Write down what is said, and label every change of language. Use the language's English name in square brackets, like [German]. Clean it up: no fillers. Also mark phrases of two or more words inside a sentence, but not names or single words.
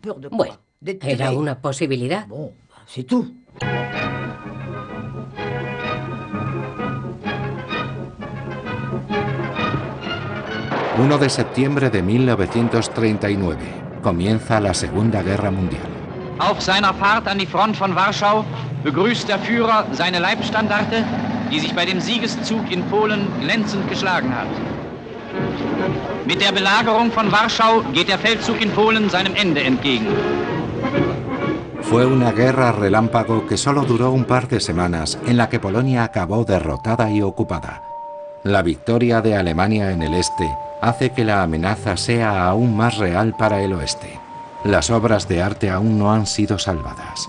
[Spanish] Bueno, era una posibilidad. 1 de septiembre de 1939. Comienza la Segunda Guerra Mundial. [German] Auf seiner Fahrt an die Front von Warschau begrüßt der Führer seine Leibstandarte, die sich bei dem Siegeszug in Polen glänzend geschlagen hat. Mit der Belagerung von Warschau geht der Feldzug in Polen seinem Ende entgegen. [Spanish] Fue una guerra relámpago que solo duró un par de semanas, en la que Polonia acabó derrotada y ocupada. La victoria de Alemania en el este hace que la amenaza sea aún más real para el oeste. Las obras de arte aún no han sido salvadas.